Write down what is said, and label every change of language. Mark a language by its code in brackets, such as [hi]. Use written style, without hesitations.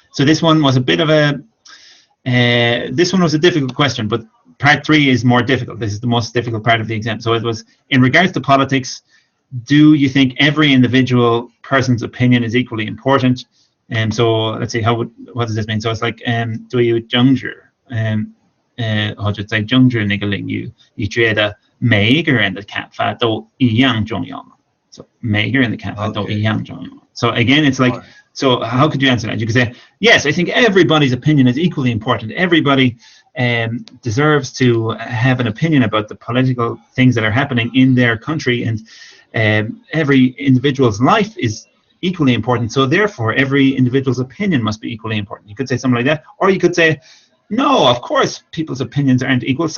[en] So this one was a bit of a. This one was a difficult question, but part 3 is more difficult. This is the most difficult part of the exam. So it was in regards to politics. Do you think every individual person's opinion is equally important? And so let's see, what does this mean? So it's like, [zh] 对于政治，或者在政治那个领域，你觉得每一个人的看法都一样重要吗？ So 每个人的看法都一样重要吗？ [en] So again, it's like, so how could you answer that? You could say, yes, I think everybody's opinion is equally important. Everybody deserves to have an opinion about the political things that are happening in their country, and every individual's life is equally important, so therefore every individual's opinion must be equally important. You could say something like that, or you could say, no, of course people's opinions aren't equal.